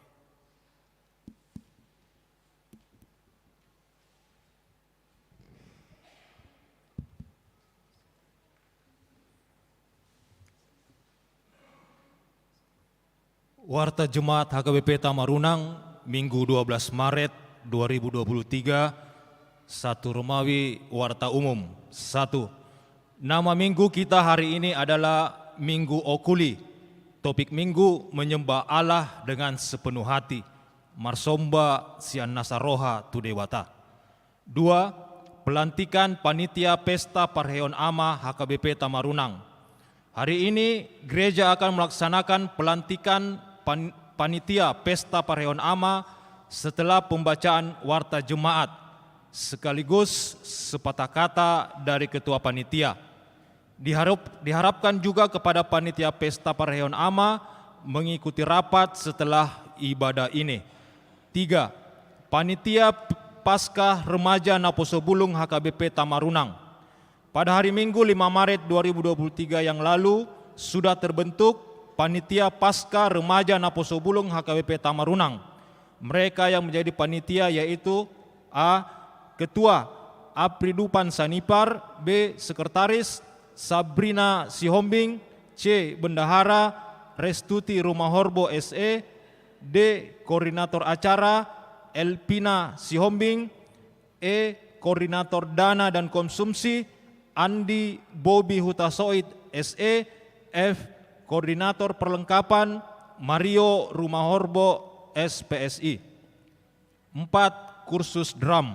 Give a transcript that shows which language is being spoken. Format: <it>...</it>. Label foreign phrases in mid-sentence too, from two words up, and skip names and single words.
<id>Warta Jemaat HKBP Tamarunang, Minggu 12 Maret 2023, 1 Romawi, Warta Umum. 1. Nama minggu kita hari ini adalah Minggu Okuli. Topik minggu menyembah Allah dengan sepenuh hati.</id> <bbc>Marsomba Sian Nasaroha Tu Dewata.</bbc> <id>2. Pelantikan Panitia Pesta Parheon Ama HKBP Tamarunang. Hari ini gereja akan melaksanakan pelantikan Panitia Pesta Parheon Ama setelah pembacaan warta jemaat sekaligus sepatah kata dari ketua panitia. Diharapkan juga kepada Panitia Pesta Parheon Ama mengikuti rapat setelah ibadah ini. 3. Panitia Paskah Remaja Naposobulung HKBP Tamarunang. Pada hari Minggu 5 Maret 2023 yang lalu sudah terbentuk Panitia Paskah Remaja Naposobulung HKBP Tamarunang. Mereka yang menjadi panitia yaitu A. Ketua Apridupan Sanipar, B. Sekretaris Sabrina Sihombing, C. Bendahara Restuti Rumahorbo SE, D. Koordinator Acara Elpina Sihombing, E. Koordinator Dana dan Konsumsi Andi Bobi Hutasoid SE, F. Koordinator Perlengkapan Mario Rumahorbo SPSI. 4. Kursus drum.</id>